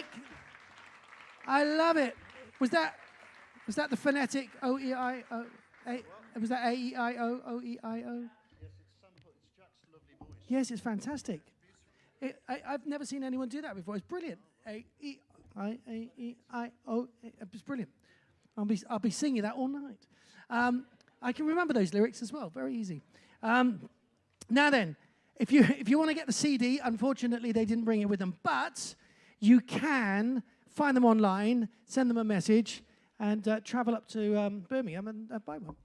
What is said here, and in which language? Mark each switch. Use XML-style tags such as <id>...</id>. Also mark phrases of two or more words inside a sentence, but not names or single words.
<en>I love it. Was that the phonetic O-E-I-O? Was that A-E-I-O, O-E-I-O? Yes, it's sample. It's Jack's lovely voice. Yes, it's fantastic. I've never seen anyone do that before. It's brilliant. A-E-I-A-E-I-O. It's brilliant. I'll be singing that all night. I can remember those lyrics as well. Very easy. Now then, if you want to get the CD, unfortunately they didn't bring it with them, but you can find them online, send them a message, and travel up to Birmingham and buy one.</en>